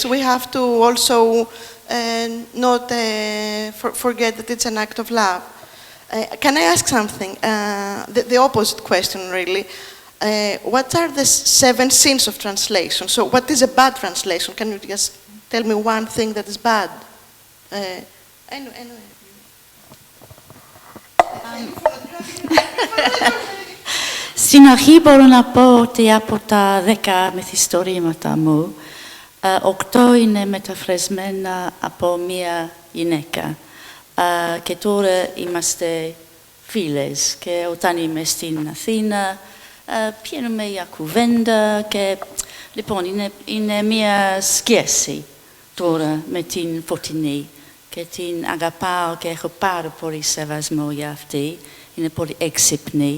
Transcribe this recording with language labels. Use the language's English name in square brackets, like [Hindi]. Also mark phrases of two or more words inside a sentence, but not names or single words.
[English] We have to also not forget that it's an act of love. Can I ask something? The opposite question, really. What are the 7 sins of translation? So what is a bad translation? Can you just tell me one thing that is bad? Anyway. [Greek] Στην αρχή μπορώ να πω ότι από τα 10 μυθιστορήματα μου, 8 είναι μεταφρασμένα από μία γυναίκα. Και τώρα είμαστε φίλες και όταν είμαι στην Αθήνα πιένουμε για κουβέντα και λοιπόν είναι μία σχέση τώρα με την Φωτεινή και την αγαπάω και έχω πάρα πολύ σεβασμό για αυτή, είναι πολύ έξυπνη.